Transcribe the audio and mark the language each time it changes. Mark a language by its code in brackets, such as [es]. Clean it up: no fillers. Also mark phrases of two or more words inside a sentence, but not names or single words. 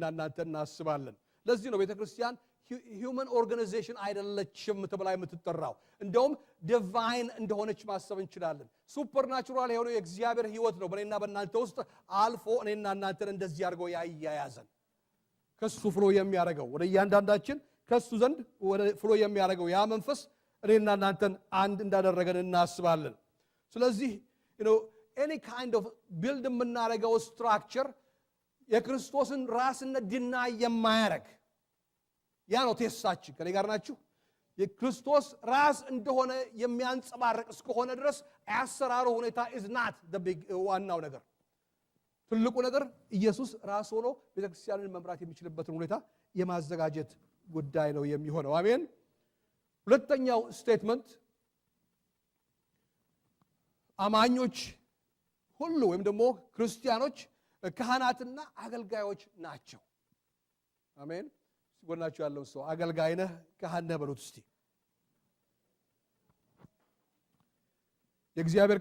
[am] እናንተ እናስባለን ለዚህ ነው ቤተክርስቲያን [en] human organization [am] አይደለችም ተብላ የምትጠራው እንደውም ዲቫይን እንደሆነች ማሰብ እንችላለን ሱፐርናቹራል የሆነ የእግዚአብሔር ህይወት ነው በእኔና በእናንተ ውስጥ አልፎ እኔና እናንተን እንደዚህ አድርገው ያያያዘን ከሱ ፍሎ የሚያደርገው ወደ እያንዳንዳችን ከሱ ዘንድ ወደ ፍሎ የሚያደርገው ያ መንፈስ እኔና እናንተን አንድ እንዳደረገን እናስባለን ስለዚህ [en] any kind of build [am] የምናደርገው structure የክርስቶስን ራስነት ዲናይ የማያደርግ ያ ነው ቴስታችን ከኔ ጋር ናችሁ የክርስቶስ ራስ እንደሆነ የሚያንጸባርቅ እስከሆነ ድረስ አሰራሩ ሁኔታ [en] is not the big [am] ዋናው ነገር ትልቁ ነገር ኢየሱስ ራስ ሆኖ ቤተክርስቲያንን መምራት የሚችልበትን ሁኔታ የማዘጋጀት ጉዳይ ነው የሚሆነው አሜን ሁለተኛው ስቴትመንት አማኞች ሁሉ ወይም ደግሞ ክርስቲያኖች ካህናትና አገልጋዮች ናቸው አሜን ጎናችሁ ያለው ሰው አገልጋይ ነህ ካህን ነህ በሉት እስቲ የእግዚአብሔር